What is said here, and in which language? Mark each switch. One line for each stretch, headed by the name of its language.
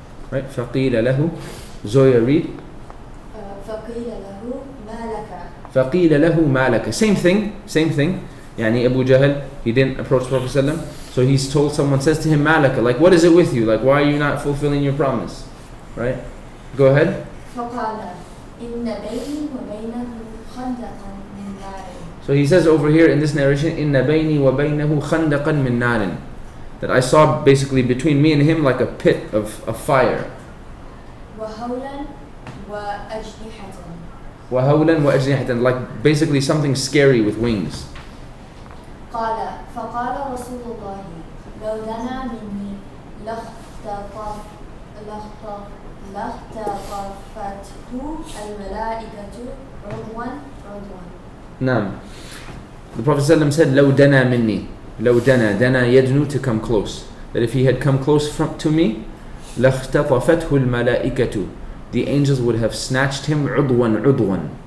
English: Right?
Arabic: فَقِيلَ لَهُ.
English: Zoya, read.
Arabic: فقيل له ما لك. فَقِيلَ لَهُ مَا لَكَ.
English: Same thing. Same thing. Yani Abu Jahl, he didn't approach Prophet ﷺ. So he's told, someone says to him,
Arabic: مَا لَكَ.
English: Like, what is it with you? Like, why are you not fulfilling your promise? Right? Go ahead.
Arabic: فقال إن بيني وبينه خندقا من نار.
English: So he says over here in this narration,
Arabic: إِنَّ بَيْنِي وَبَيْنَهُ خَنْدَقًا مِّن نَارٍ.
English: That I saw basically between me and him like a pit of fire.
Arabic: وهولا وأجنحة. وَهَوْلًا وَأَجْنِحَةً.
English: Like basically something scary with wings.
Arabic: قال فقال رسول الله لو دنا مني لاختطفته الملائكة عضوا عضوا. Naam.
English: The Prophet ﷺ said,
Arabic: لو دنا مني. لو دنا.
English: Dana yadnu, to come close. That if he had come close to me,
Arabic: لاختطفته الملائكة.
English: The angels would have snatched him
Arabic: عضوا عضوا.